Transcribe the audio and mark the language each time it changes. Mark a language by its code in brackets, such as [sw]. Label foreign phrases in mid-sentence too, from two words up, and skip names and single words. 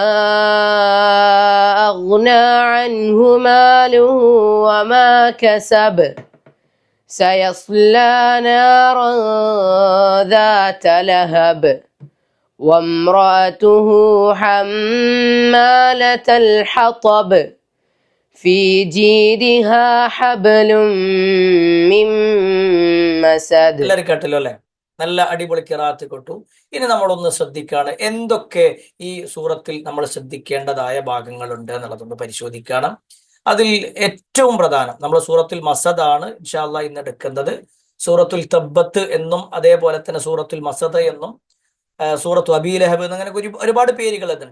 [ar] أغنى عنه ماله وما كسب سيصلى نارا ذات لهب وامرأته حمالة الحطب في جيدها حبل من مسد. [ml] എല്ലാവരും കേട്ടല്ലോ അല്ലേ? നല്ല അടിപൊളി ഖിറാഅത്ത് കേട്ടു. ഇനി നമ്മളൊന്ന് ശ്രദ്ധിക്കുകയാണ് എന്തൊക്കെ ഈ സൂറത്തിൽ നമ്മൾ ശ്രദ്ധിക്കേണ്ടതായ ഭാഗങ്ങളുണ്ട് എന്നുള്ളതൊന്ന് പരിശോധിക്കണം. അതിൽ ഏറ്റവും പ്രധാനം നമ്മൾ സൂറത്തുൽ മസദ് ആണ് [ar] إن شاء الله [ml] ഇന്ന് എടുക്കുന്നത്. സൂറത്തുൽ തബ്ബത്ത് എന്നും അതേപോലെ തന്നെ സൂറത്തുൽ മസദ എന്നും സൂറത്തു അബീ ലഹബ് എന്നും അങ്ങനെ ഒരുപാട് പേരുകൾ ഇതുണ്ട്.